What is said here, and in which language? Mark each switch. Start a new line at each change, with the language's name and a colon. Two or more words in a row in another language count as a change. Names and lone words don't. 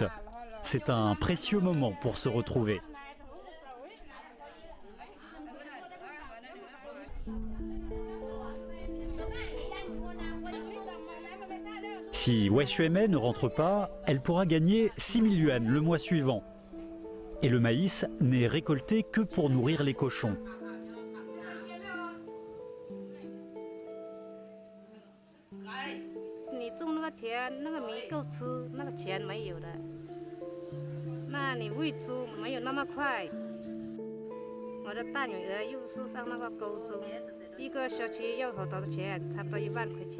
French: C'est un précieux moment pour se retrouver. Si Wei Xuemei ne rentre pas, elle pourra gagner 6 000 yuan le mois suivant. Et le maïs n'est récolté que pour nourrir les cochons.
Chinese: 你种那个田，那个米够吃，那个钱没有的。那你喂猪没有那么快。我的大女儿又是上那个高中，一个学期要好多钱，差不多1万块钱。